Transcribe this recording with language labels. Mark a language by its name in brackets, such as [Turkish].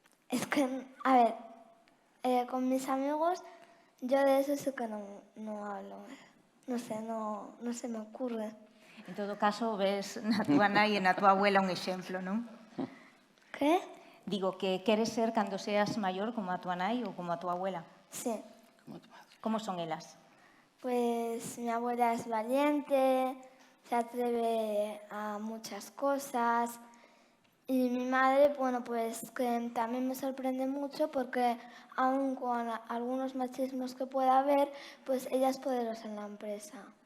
[Spanish] Es que, a ver, con mis amigos yo de eso sí que no hablo. No sé, no se me ocurre. [Galician] En todo caso, ves na túa nai e na túa abuela un exemplo, non? [Spanish] ¿Qué? [Galician] Digo que queres ser cando seas maior como a túa nai ou como a túa abuela. Sí. Como son elas? [Spanish] Pues mi abuela es valiente, se atreve a muchas cosas. Y mi madre, bueno, pues que también me sorprende mucho porque aun con algunos machismos que pueda haber, pues ella es poderosa en la empresa.